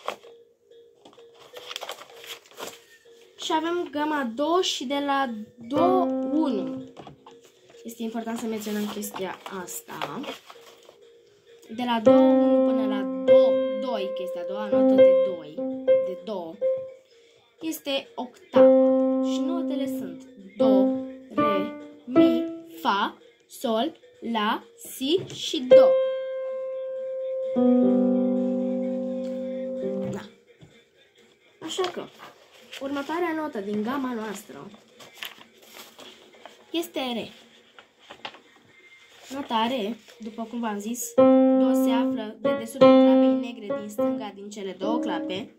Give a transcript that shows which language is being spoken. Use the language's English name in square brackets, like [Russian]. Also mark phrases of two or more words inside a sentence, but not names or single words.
[Romanian] Și avem gama do și de la do 1. Este important să menționăm chestia asta. De la do 1 până la do 2, chestia a doua notă de 2, de do, este octavă. Și notele sunt do, re, mi, fa, sol, la, si și do. Da. Așa că următoarea notă din gama noastră este re. Nota re, după cum v-am zis, do se află dedesubtul clapei negre din stânga din cele 2 clape.